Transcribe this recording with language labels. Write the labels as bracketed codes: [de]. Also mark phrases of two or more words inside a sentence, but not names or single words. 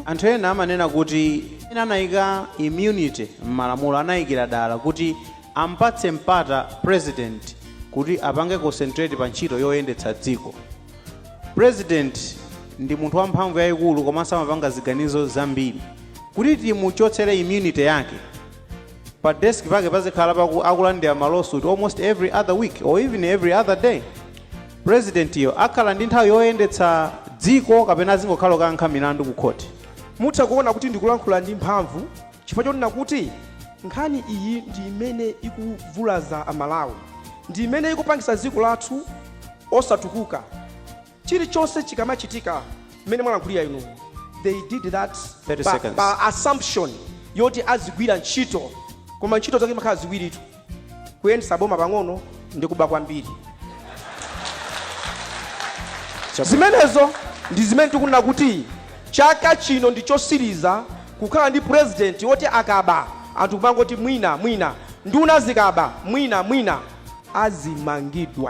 [ny] Anthu ena amanena kuti anayika immunity m'malamulo, anayikira dala kuti ampatse mpata president kuti apange concentrate pa ntchito yoyendetsa dziko. President ndi munthu wamphamvu yayikulu komanso amapanga ziganizo zambiri. Kuti timuchotsere immunity yake, pa desk pake pazikhala akulandira malawsuit [en] almost every other week or even every other day. [ny] President iyo akhala ndi nthawi yoyendetsa dziko kapena zingokhala kankha milandu ku court. Mutha kuona kuti ndikulankhula ndi mphamvu chifukwa chonena kuti nkhani iyi ndi imene ikuvulaza Amalawi, ndi imene ikupangisa dziko lathu osatukuka. Chilichonse chikamachitika mmene mwalankhulira inu, [en] they did that by assumption [ny] yoti azigwira ntchito, koma ntchito zake makhala ziwiritu: kuyendetsa boma pang'ono ndi kuba kwambiri. Zimenezo ndi zimene tikunena kuti chaka chino ndi chosiriza kukhala ndi president woti akaba anthu kupangoti mwina nduna zikaba mwina azimangidwa.